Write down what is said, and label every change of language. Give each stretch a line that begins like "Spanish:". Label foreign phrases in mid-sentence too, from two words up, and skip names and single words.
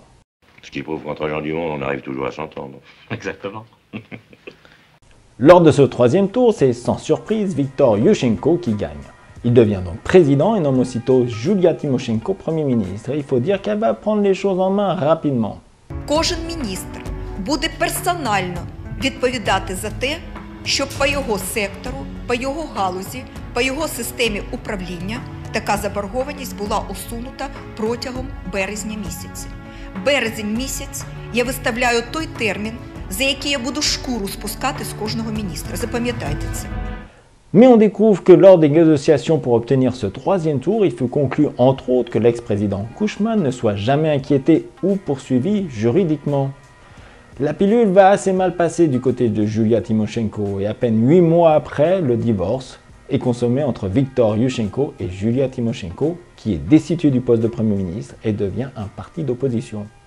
French: Ce qui prouve qu'entre gens du monde, on arrive toujours à s'entendre. Exactement. Lors de ce troisième tour, c'est sans surprise Viktor Yushchenko qui gagne. Il devient donc président et nomme aussitôt Julia Tymoshenko Premier ministre. Et il faut dire qu'elle va prendre les choses en main rapidement.
Ukrainian: Кожен міністр буде персонально відповідати за те, щоб по його сектору, по його галузі, по його системі управління така заборгованість була усунута протягом березня місяця. Березень місяць я виставляю той термін, за який я буду шкуру спускати з кожного міністра. Запам'ятайте це.
French: Mais on découvre que lors des négociations pour obtenir ce troisième tour, il fut conclu entre autres que l'ex-président Kushma ne soit jamais inquiété ou poursuivi juridiquement. La pilule va assez mal passer du côté de Julia Tymoshenko et à peine 8 mois après, le divorce est consommé entre Viktor Yushchenko et Julia Tymoshenko, qui est destitué du poste de Premier ministre et devient un parti d'opposition.